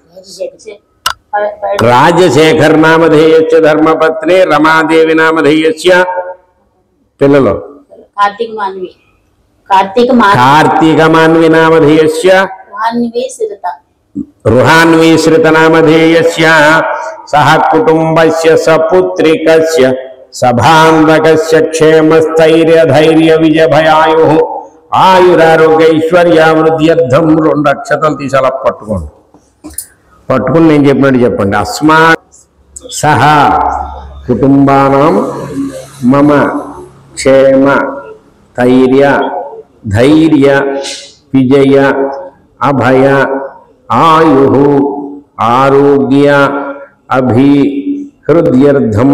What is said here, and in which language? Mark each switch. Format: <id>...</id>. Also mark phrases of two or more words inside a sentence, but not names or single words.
<sa>राजशेखर नामधेयस्य धर्मपत्नी रमादेवी नामधेयस्य पिल्ललो कार्तिक मान्वी नामधेयस्य रुहान्वी श्रित नामधेयस्य सह कुटुंबस्य सपुत्रिकस्य సభాంతకస్య క్షేమస్థైర్య ధైర్య విజయభయాయు ఆయురారోగ్యైశ్వర్యావృద్ధ్యర్థం 2</sa> <te>అక్షతలు తీసి అలా పట్టుకోండి. పట్టుకుని నేను చెప్పినట్టు చెప్పండి.</te> <sa>అస్మా సహా కుటుంబానాం మమ క్షేమ ధైర్య విజయ అభయ ఆయు ఆరోగ్య అభిహృద్యర్థం</sa>